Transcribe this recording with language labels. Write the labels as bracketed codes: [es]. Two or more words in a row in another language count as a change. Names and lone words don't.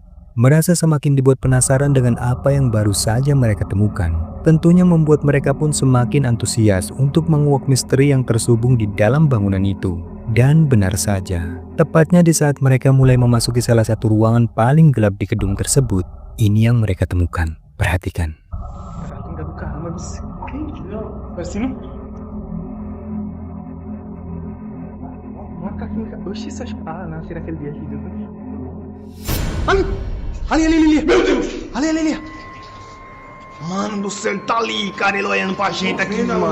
[id] Merasa semakin dibuat penasaran dengan apa yang baru saja mereka temukan. Tentunya membuat mereka pun semakin antusias untuk menguak misteri yang tersubung di dalam bangunan itu. Dan benar saja, tepatnya di saat mereka mulai memasuki salah satu ruangan paling gelap di gedung tersebut, ini yang mereka temukan. Perhatikan. [pt] Ali! Meu Deus! Ali! Mano do céu, ele tá ali, cara, ele olhando pra gente aqui, mano.